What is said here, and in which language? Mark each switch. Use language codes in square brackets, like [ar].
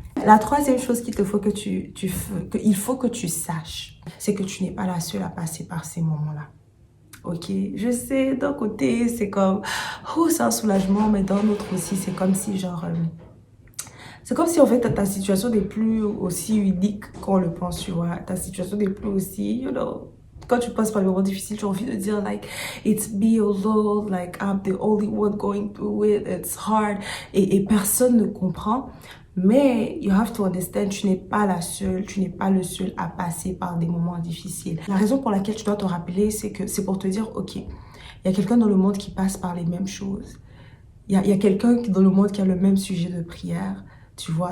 [fr] La troisième chose qu'il te faut qu'il faut que tu saches, c'est que tu n'es pas la seule à passer par ces moments-là. Ok, je sais, d'un côté, c'est comme, oh, c'est un soulagement, mais d'un autre aussi, c'est comme si, genre, c'est comme si, en fait, ta situation n'est plus aussi unique qu'on le pense, tu vois. Ta situation n'est plus aussi, [en] you know, [fr] quand tu passes par des moments difficiles, tu as envie de dire, [en] like, it's me alone, like, I'm the only one going through it, it's hard. [fr] Et personne ne comprend. Mais, [en] you have to understand, [fr] tu n'es pas la seule, tu n'es pas le seul à passer par des moments difficiles. La raison pour laquelle tu dois te rappeler, c'est que c'est pour te dire, ok, il y a quelqu'un dans le monde qui passe par les mêmes choses. Il y a quelqu'un dans le monde qui a le même sujet de prière, tu vois.